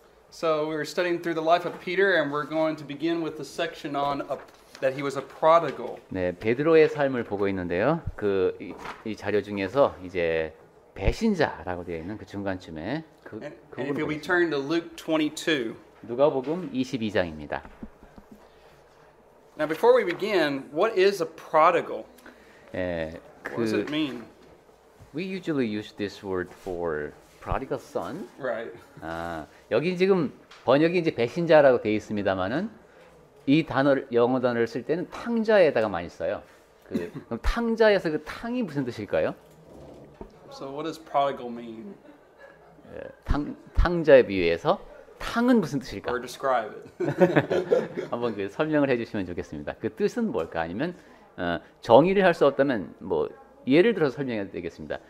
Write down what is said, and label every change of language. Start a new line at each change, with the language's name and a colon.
English: So we're studying through the life of Peter, and we're going to begin with the section on that he was a prodigal.
Korean: 네, 베드로의 삶을 보고 있는데요. 이 자료 중에서 이제 배신자라고 되어 있는 그 중간쯤에
English: And if we turn to Luke 22.
Korean: 누가복음 22장입니다.
English: Now, before we begin, what is a prodigal?
Korean: 예,
English: What does it mean? We usually use this word for prodigal son. Right.
Korean: 여기 지금 번역이 이제 배신자라고 되어 있습니다만은 이 영어 단어를 쓸 때는 탕자에다가 많이 써요. 그럼 탕자에서 그 탕이 무슨 뜻일까요?
English: So what does prodigal mean?
Korean: 탕자에 비유해서 탕은 무슨 뜻일까?
English: Or describe it.
Korean: 한번 설명을 해주시면 좋겠습니다. 그 뜻은 뭘까? 아니면 정의를 할 수 없다면 뭐 예를 들어서 설명해도 되겠습니다.